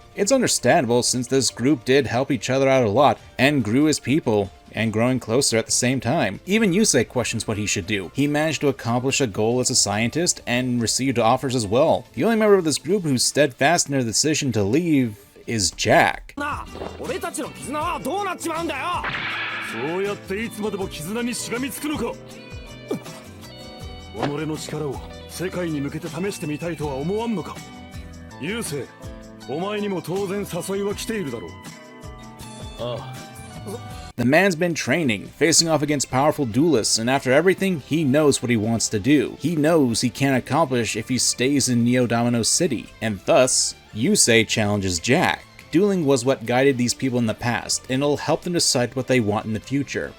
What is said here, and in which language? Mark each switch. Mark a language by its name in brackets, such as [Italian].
[English] It's understandable since this group did help each other out a lot, and grew as people, and growing closer at the same time. Even Yusei questions what he should do. He managed to accomplish a goal as a scientist, and received offers as well. The only member of this group who's steadfast in their decision to leave is Jack. [Japanese] 俺たちの絆はどうなっちまうんだよ。そうやっていつまでも絆にしがみつくのか。己の力を世界に向けて試してみたいとは思わんのか。ユウセイ、お前にも当然誘いは来ているだろう。ああ。 [English] The man's been training, facing off against powerful duelists, and after everything, he knows what he wants to do. He knows he can't accomplish if he stays in Neo Domino City, and thus, Yusei challenges Jack. Dueling was what guided these people in the past, and it'll help them decide what they want in the future.